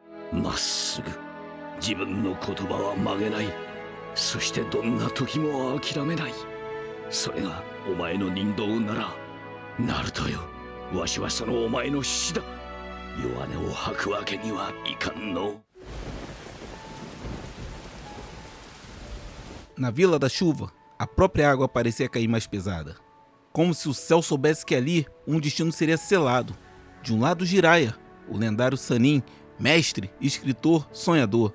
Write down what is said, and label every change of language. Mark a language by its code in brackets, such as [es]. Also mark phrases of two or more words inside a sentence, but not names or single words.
[ja] まっすぐ自分の言葉は曲げない。そしてどんな時も諦めない。それがお前の人道なら、ナルトよ、わしはそのお前の使だ。弱音を吐くわけにはいかんの。 [pt] Na Vila da Chuva, a própria água parecia cair mais pesada. Como se o céu soubesse que ali um destino seria selado. De um lado Jiraiya, o lendário Sannin, mestre, escritor, sonhador.